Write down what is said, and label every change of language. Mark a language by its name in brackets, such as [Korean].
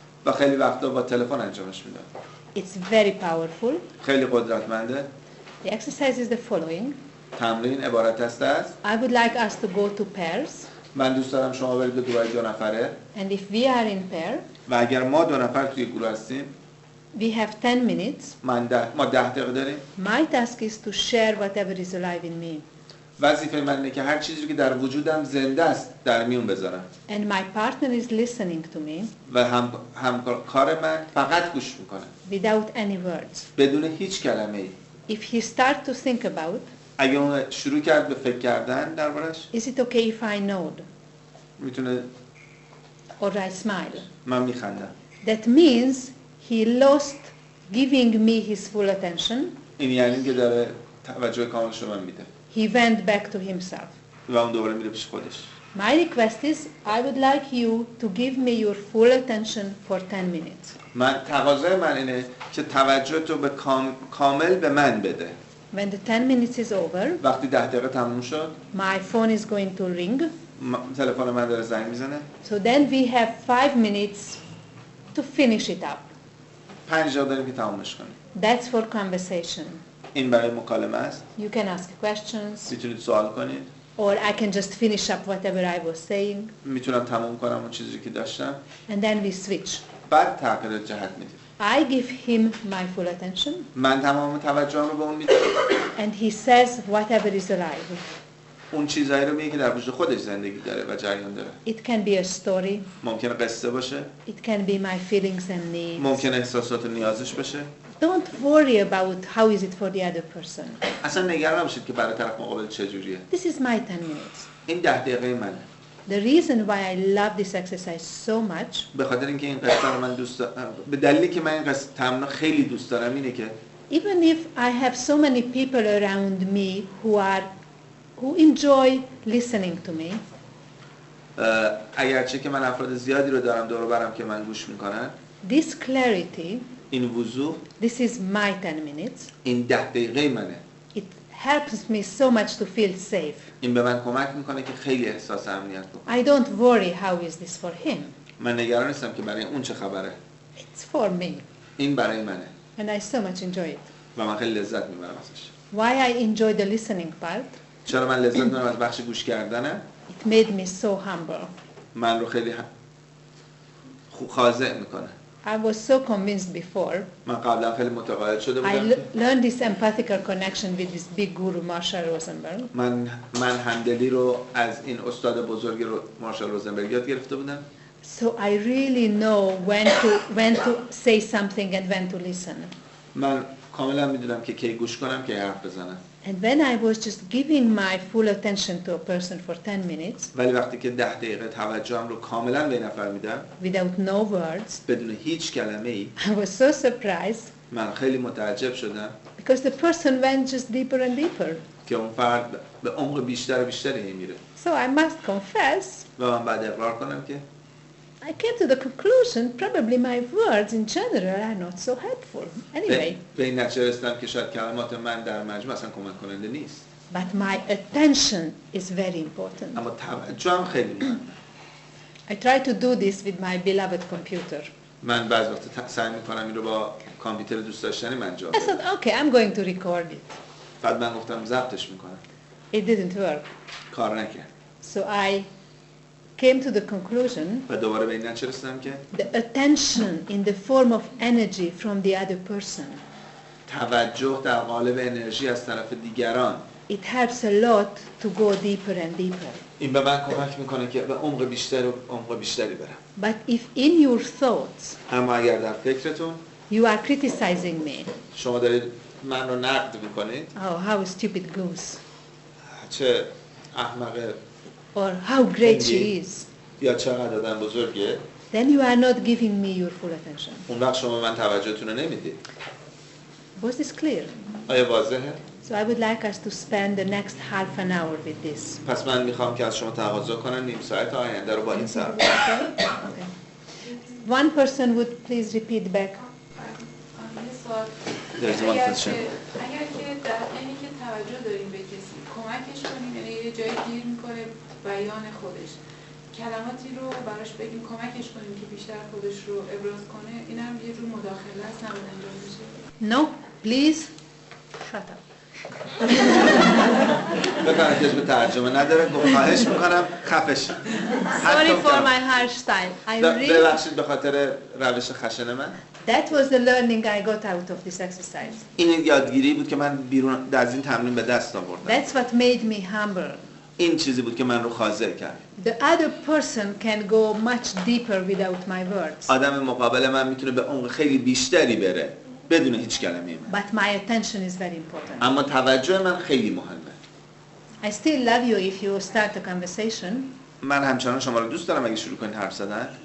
[Persian] و خیلی وقتا با تلفن انجامش میدم. [English] It's very powerful. [Persian] خیلی قدرتمنده. [English] The exercise is the following. [Persian] تمرین عبارت است از [English] I would like us to go to pairs. [Persian] من دوست دارم شما برید به گروه 2 نفره. [English] And if we are in pair, [Persian] و اگر ما 2 نفر توی گروه هستیم [English] We have 10 minutes. [Persian] ما 10 دقیقه داریم. [English] My task is to share whatever is alive in me. [Persian] وظیفه من اینه که هر چیزی که در وجودم زنده است در میون بذارم. [English] And my partner is listening to me. [Persian] و همکار من فقط گوش میکنه. [English] Without any words. [Persian] بدون هیچ کلمه‌ای. [English] If he starts to think about, [Persian] اگه اون شروع کرد به فکر کردن دربارش، [English] is it okay if I nod [Persian] میتونه [English] or I smile? [Persian] من میخندم. [English] That means he lost giving me his full attention. [Persian] این یعنی که داره توجه کاملش رو من میده. [English] He went back to himself. [Persian] و اون دوباره میره پیش خودش. [English] My request is I would like you to give me your full attention for 10 minutes. [Persian] تقاضای من اینه که توجه تو به کامل به من بده. [English] When the 10 minutes is over, [Persian] وقتی 10 دقیقه تموم شد، [English] my phone is going to ring. [Persian] تلفن من داره زنگ میزنه. [English] So then we have 5 minutes to finish it up. [Persian] 5 دقیقه داریم که تمومش کنیم. [English] That's for conversation. [Persian] این برای مکالمه است. [English] You can ask questions. [Persian] میتونید سوال کنید. [English] Or I can just finish up whatever I was saying. [Persian] میتونم تموم کنم اون چیزی که داشتم. [English] And then we switch. [Persian] بعد تغییر جهت میدیم. [English] I give him my full attention. [Persian] من تمام توجهم رو به اون میدم. [English] And he says whatever is alive. [Persian] اون چیزایی رو میگه که در وجود خودش زندگی داره و جریان داره. [English] It can be a story. [Persian] ممکنه قصه باشه. [English] It can be my feelings and needs. [Persian] ممکنه احساسات و نیازش باشه. [English] Don't worry about how is it for the other person. [Persian] اصلا نگران نباشید که برای طرف مقابل چجوریه. [English] This is my 10 minutes. [Persian] این 10 دقیقه منه. [English] The reason why I love this exercise so much, [Persian] به خاطر اینکه این قصه رو من دوست دارم، به دلیلی که من این قصه تمرین خیلی دوست دارم اینه که [English] even if I have so many people around me who enjoy listening to me, [Persian] اگرچه که من افراد زیادی رو دارم دور و برم که من گوش میکنن، [English] this clarity, [Persian] این وضوح، [English] this is my 10 minutes. [Persian] این 10 دقیقه منه. [English] It helps me so much to feel safe. [Persian] این به من کمک میکنه که خیلی احساس امنیت بکنم. [English] I don't worry how is this for him. [Persian] من نگران نیستم که برای اون چه خبره. [English] It's for me. [Persian] این برای منه. [English] And I so much enjoy it. [Persian] و من خیلی لذت میبرم ازش. [English] Why I enjoy the listening part? [Persian] چرا من لذت میبرم از بخش گوش کردنه؟ [English] It made me so humble. [Persian] من رو خیلی خاضع میکنه. [English] I was so convinced before. [Persian] من قبلا خیلی متقاعد شده بودم. [English] I learned this empathical connection with this big guru Marshal Rosenberg. [Persian] من همدلی رو از این استاد بزرگ مارشال روزنبرگ یاد گرفته بودم. [English] So I really know when to say something and when to listen. [Persian] من کاملا میدونم که کی گوش کنم که حرف بزنم. [English] And when I was just giving my full attention to a person for 10 minutes, [Persian] ولی وقتی که 10 دقیقه توجهم رو کاملا به نفر میدم [English] without no words, [Persian] بدون هیچ کلمه‌ای، [English] I was so surprised [Persian] من خیلی متعجب شدم [English] because the person went just deeper and deeper. [Persian] که اون فرد به عمق بیشتر و بیشتری میره. [English] So I must confess, [Persian] و من بعد اقرار کنم که [English] I came to the conclusion probably my words in general are not so helpful. Anyway, [Persian] به این نتیجه رسیدم که شاید کلمات من در مجموع اصلا کمک کننده نیست. [English] but my attention is very important. [Persian] اما توجهم خیلی مهمه. [English] I try to do this with my beloved computer. [Persian] من بعضی وقت سعی میکنم این رو با کامپیوتر دوست داشتنی من انجام [English] I [Persian] بدم. [English] thought, okay, I'm going to record it. [Persian] بعد من گفتم ضبطش میکنم. [English] It didn't work. [Persian] کار نکرد. [English] So I came to the conclusion [Persian] و دوباره به این نتیجه رسیدم که [English] the attention in the form of energy from the other person, [Persian] توجه در قالب انرژی از طرف دیگران، [English] it helps a lot to go deeper and deeper. [Persian] این به من کمک میکنه که به عمق بیشتر و عمق بیشتری برم. [English] But if in your thoughts [Persian] اما اگر در فکرتون [English] you are criticizing me, [Persian] شما دارید من رو نقد میکنید، [English] oh, how stupid goose, [Persian] چه احمق [English] or how great she is, [Persian] یا چقدر آدم بزرگه، [English] then you are not giving me your full attention. [Persian] اون وقت شما من توجهتون رو نمیدید. [English] Was this clear? [Persian] آیا واضحه؟ [English] So I would like us to spend the next half an hour with this. [Persian] پس من میخوام که از شما تقاضا کنم نیم ساعت آینده رو با این صرف. [English] Okay. One person would please repeat back. There's one question. [Persian] اگر که در اینی که توجه داریم به کسی کمکش کنیم، یعنی یه جایی گیر میکنه بیان خودش، کلماتی رو براش بگیم کمکش کنیم که بیشتر خودش رو ابراز کنه، این هم یه جور مداخله است، نباید انجام بشه. [English] No, please shut up. [Persian] بکنم که به ترجمه نداره. خواهش میکنم خفش. [English] Sorry for my harsh style. I really. [Persian] ببخشید به خاطر روش خشن من. [English] That was the learning I got out of this exercise. [Persian] این یادگیری بود که من بیرون از این تمرین به دست آوردم. [English] That's what made me humble. [Persian] این چیزی بود که من رو خاضع کرد. [English] The other person can go much deeper without my words. [Persian] آدم مقابل من میتونه به عمق خیلی بیشتری بره بدون هیچ کلمه‌ای. [English] But my attention is very important. [Persian] اما توجه من خیلی مهمه. [English] I still love you if you start a conversation. [Persian] من همچنان شما رو دوست دارم اگه شروع کنید حرف زدن.